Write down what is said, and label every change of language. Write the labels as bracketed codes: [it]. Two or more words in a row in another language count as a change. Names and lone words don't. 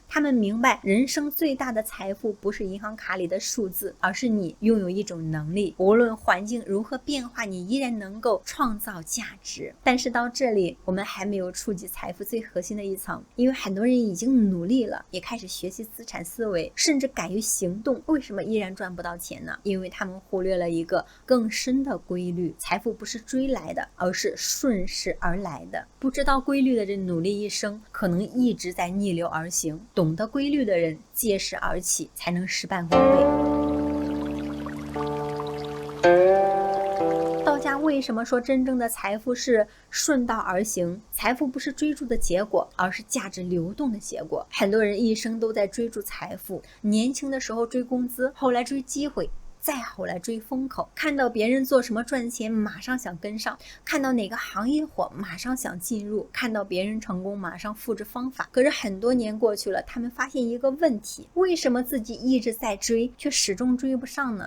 [zh] 他們明白人生最大的財富不是銀行卡裡的數字，而是你擁有一種能力，無論環境如何變化，你依然能夠創造價值。但是到這裡我們還沒有觸及財富最核心的一層，因為很多人已經努力了，也開始學習資產思維，甚至敢於行動，為什麼依然賺不到錢呢？因為他們忽略了一個更深的規律，財富不是追來的，而是順勢而來的。不知道規律的人努力一生，可能一直在逆流而行；懂得規律的人借勢而起，才能事半功倍。道家為什麼說真正的財富是順道而行？財富不是追逐的結果，而是價值流動的結果。很多人一生都在追逐財富，年輕的時候追工資，後來追機會，再後來追風口，看到別人做什麼賺錢，馬上想跟上；看到哪個行業火，馬上想進入；看到別人成功，馬上複製方法。可是很多年過去了，他們發現一個問題：為什麼自己一直在追，卻始終追不上呢？